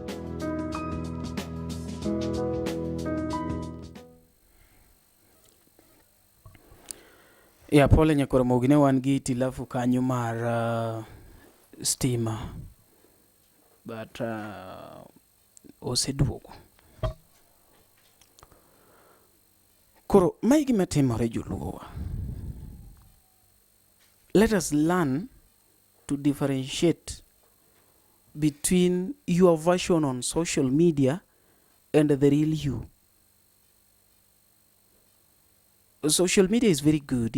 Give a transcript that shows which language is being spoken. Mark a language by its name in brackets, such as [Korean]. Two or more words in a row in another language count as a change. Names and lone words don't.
[Luo (Kenya and Tanzania)] Ya pole nyakoro mogine wan gi tilafu kanyo mar stima but oseduogo. Koro mai gima timore joluowa. [English] Let us learn to differentiate between your version on social media and the real you. Social media is very good.